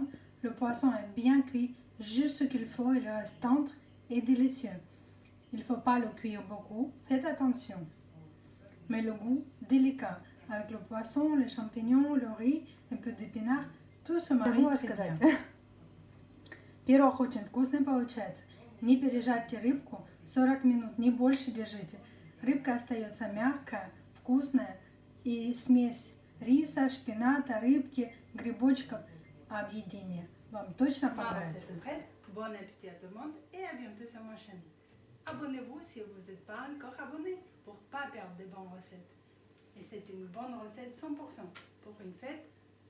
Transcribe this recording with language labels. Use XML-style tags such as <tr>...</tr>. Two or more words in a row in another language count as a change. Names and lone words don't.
<fr>Le poisson est bien cuit, juste ce qu'il faut, il reste tendre et délicieux. Il ne faut pas le cuire beaucoup, faites attention. Mais le goût délicat, avec le poisson, les champignons, le riz, un peu d'épinards, tout se marie très bien.</fr> <ru>Пирог очень вкусный получается. Не пережарьте рыбку, 40 минут, не больше держите. Рыбка остается мягкая, вкусная и смесь риса, шпината, рыбки, грибочков, объедение. Вам точно понравится.</ru> <fr>Bon appétit à tout le monde et à bientôt sur ma chaîne. Abonnez-vous si vous n'êtes pas encore abonné pour ne pas perdre de bonnes recettes. Et c'est une bonne recette 100% pour une fête</fr>